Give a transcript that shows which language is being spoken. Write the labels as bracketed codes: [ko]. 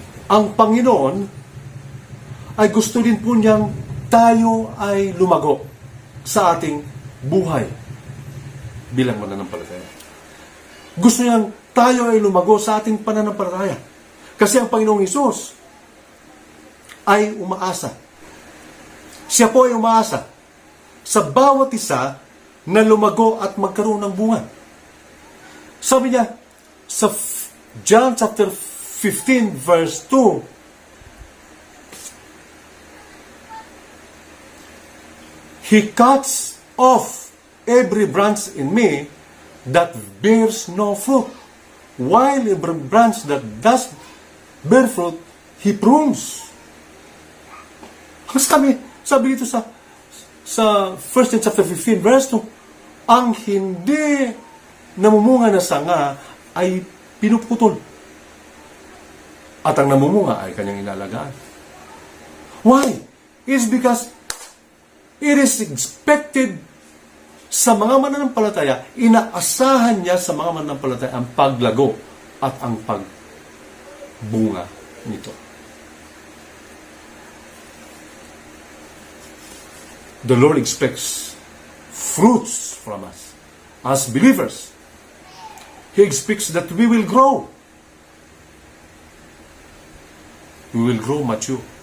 [tl] Ang Panginoon ay gusto din po niyang tayo ay lumago sa ating buhay bilang mananampalataya. Gusto niyang tayo ay lumago sa ating pananampalataya. Kasi ang Panginoong Hesus ay umaasa. Siya po ay umaasa sa bawat isa na lumago at magkaroon ng bunga. Sabi niya sa [en] John chapter 15 verse 2, He cuts off every branch in me that bears no fruit, while every branch that does bear fruit, He prunes. [tl] Sabi dito sa 1 John chapter 15 verse 2, ang hindi namumunga na sanga ay pinuputol. At ang namumunga ay kanyang inalagaan. [en] Why? It's because it is expected [tl] sa mga mananampalataya, inaasahan niya sa mga mananampalataya ang paglago at ang pagbunga nito. [en] The Lord expects fruits from us as believers. He expects that we will grow. We will grow mature.